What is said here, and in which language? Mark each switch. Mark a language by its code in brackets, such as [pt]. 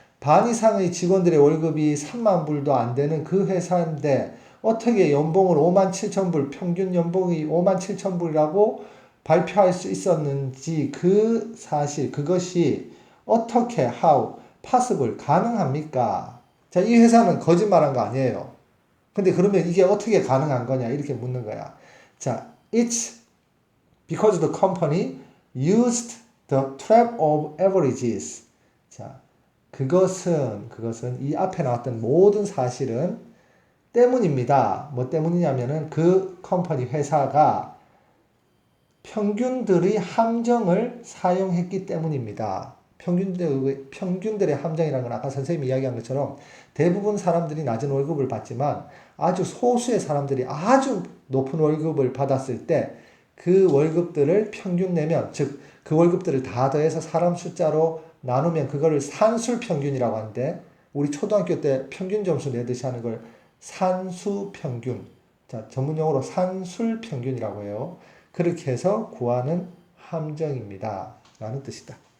[ko] 반 이상의 직원들의 월급이 3만 불도 안 되는 그 회사인데 어떻게 연봉을 57,000불, 평균 연봉이 57,000불이라고 발표할 수 있었는지 그 사실, 그것이 어떻게, [en] how, possible, [ko] 가능합니까? 이 회사는 거짓말한 거 아니에요. 근데 그러면 이게 어떻게 가능한 거냐? 이렇게 묻는 거야. [en] It's because the company used the trap of averages. [ko] 그것은 이 앞에 나왔던 모든 사실은 때문입니다. 뭐 때문이냐면은 그 컴퍼니 회사가 평균들의 함정을 사용했기 때문입니다. 평균들의 함정이라는 건 아까 선생님이 이야기한 것처럼 대부분 사람들이 낮은 월급을 받지만 아주 소수의 사람들이 아주 높은 월급을 받았을 때 그 월급들을 평균 내면, 즉 그 월급들을 다 더해서 사람 숫자로 나누면 그거를 산술평균이라고 하는데, 우리 초등학교 때 평균 점수 내듯이 하는 걸 산수평균, 자, 전문용어로 산술평균이라고 해요. 그렇게 해서 구하는 함정입니다. 라는 뜻이다.